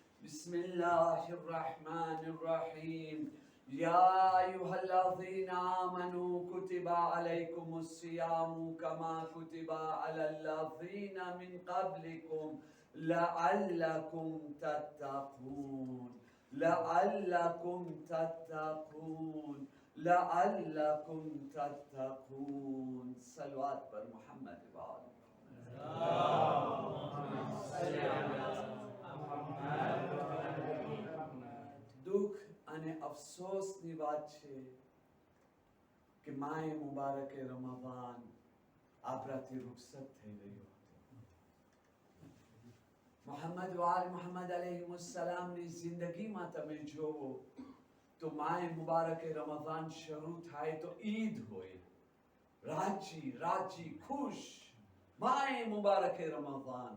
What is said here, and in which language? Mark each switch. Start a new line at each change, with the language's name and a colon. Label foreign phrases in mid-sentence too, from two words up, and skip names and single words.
Arabic: بسم الله الرحمن الرحيم. يا أيها الذين آمنوا كتب عليكم الصيام كما كتب على الذين من قبلكم لعلكم تتقون. لعلكم تتقون. لعلكم تتقون.
Gujarati: સલવાત પર મોહમ્મદ વ આલે દુખ અને અફસોસની વાત છે કે માએ મુબારકે રમઝાન આપણાથી રૂખસત થઈ રહ્યો હતો. મોહમ્મદ વાલ મોહમ્મદ અલૈહિસ્સલામની જિંદગીમાં તમે જોવો તો માએ મુબારકે રમઝાન શરૂ થાય તો ઈદ હોય, રાજી રાજી ખુશ માએ મુબારકે રમઝાન.